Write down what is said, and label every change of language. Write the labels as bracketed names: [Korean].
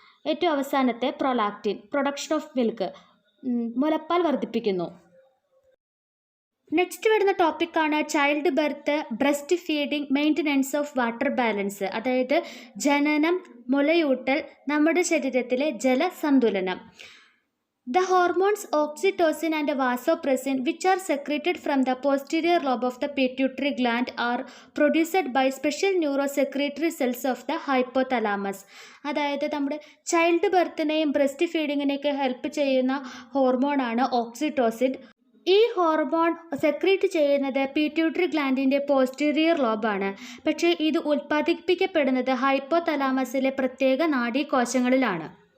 [Malayalam] ഏറ്റവും അവസാനത്തെ prolactin, [English] production of milk, [Malayalam] മുലപ്പാൽ വർദ്ധിപ്പിക്കുന്നു. നെക്സ്റ്റ് വരുന്ന ടോപ്പിക്കാണ് [English] Child birth, breast feeding, maintenance of water balance. [Malayalam] അതായത് ജനനം, മുലയൂട്ടൽ, നമ്മുടെ ശരീരത്തിലെ ജലസന്തുലനം. [English] The hormones oxytocin and vasopressin, which are secreted from the posterior lobe of the pituitary gland, are produced by special neurosecretory cells of the hypothalamus. [Malayalam] അതായത് നമ്മുടെ child ബർത്തിനെയും breast ഫീഡിങ്ങിനെയൊക്കെ help ചെയ്യുന്ന ഹോർമോണാണ് oxytocin. ഈ hormone secrete ചെയ്യുന്നത് pituitary ഗ്ലാൻഡിൻ്റെ posterior ലോബാണ്. പക്ഷേ ഇത് ഉൽപ്പാദിപ്പിക്കപ്പെടുന്നത് ഹൈപ്പോതലാമസിലെ പ്രത്യേക നാഡീകോശങ്ങളിലാണ്.